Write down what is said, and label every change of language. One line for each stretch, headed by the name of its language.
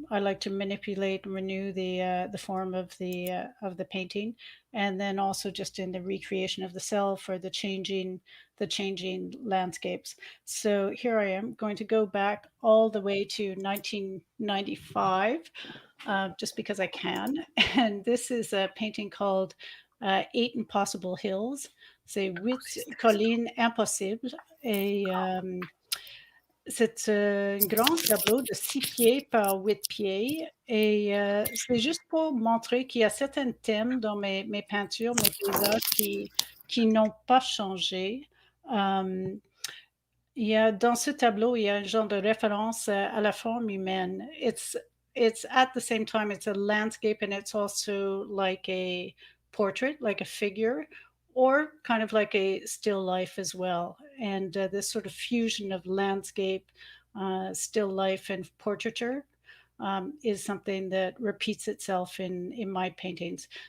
English: I like to manipulate and renew the form of the painting, and then also just in the recreation of the self or the changing landscapes. So here I am going to go back all the way to 1995, just because I can. And this is a painting called Eight Impossible Hills.
French: C'est huit collines impossibles. Et c'est un grand tableau de 6 pieds par 8 pieds et c'est juste pour montrer qu'il y a certains thèmes dans mes peintures, mes paysages qui n'ont pas changé. Hem, il y a dans ce tableau, il y a un genre de référence à la forme humaine.
English: It's at the same time, it's a landscape and it's also like a portrait, like a figure, or kind of like a still life as well. And this sort of fusion of landscape, still life, and portraiture is something that repeats itself in my paintings.